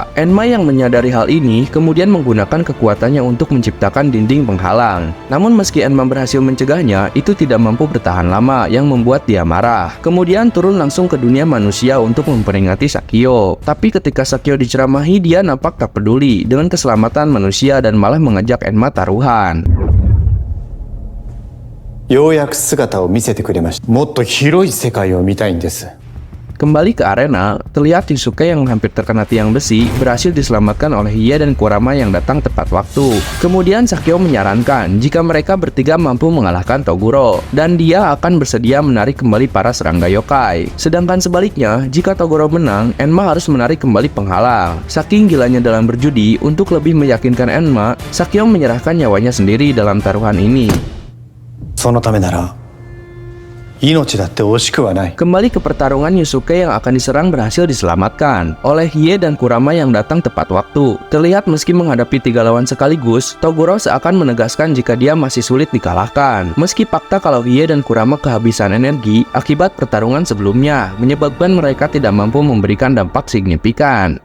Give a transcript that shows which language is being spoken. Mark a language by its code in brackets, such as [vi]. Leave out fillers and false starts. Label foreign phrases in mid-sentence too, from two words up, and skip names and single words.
[id] Enma yang menyadari hal ini kemudian menggunakan kekuatannya untuk menciptakan dinding penghalang. Namun meski Enma berhasil mencegahnya, itu tidak mampu bertahan lama yang membuat dia marah. Kemudian turun langsung ke dunia manusia untuk memperingati Sakyo. Tapi ketika Sakyo diceramahi, dia nampak tak peduli dengan keselamatan manusia dan malah mengajak Enma taruhan. [ja] ようやく姿を見せてくれました。もっと広い世界を見たいんです。 [id] Kembali ke arena, terlihat Yusuke yang hampir terkena tiang besi berhasil diselamatkan oleh Hiei dan Kurama yang datang tepat waktu. Kemudian Sakyo menyarankan jika mereka bertiga mampu mengalahkan Toguro, dan dia akan bersedia menarik kembali para serangga yokai. Sedangkan sebaliknya, jika Toguro menang, Enma harus menarik kembali penghalang. Saking gilanya dalam berjudi, untuk lebih meyakinkan Enma, Sakyo menyerahkan nyawanya sendiri dalam taruhan ini. [ja] そのためなら命だって惜しくはない。 [id] Kembali ke pertarungan, Yusuke yang akan diserang berhasil diselamatkan oleh Hiei dan Kurama yang datang tepat waktu. Terlihat meski menghadapi 3 lawan sekaligus, Toguro seakan menegaskan jika dia masih sulit dikalahkan. Meski fakta kalau Hiei dan Kurama kehabisan energi akibat pertarungan sebelumnya, menyebabkan mereka tidak mampu memberikan dampak signifikan.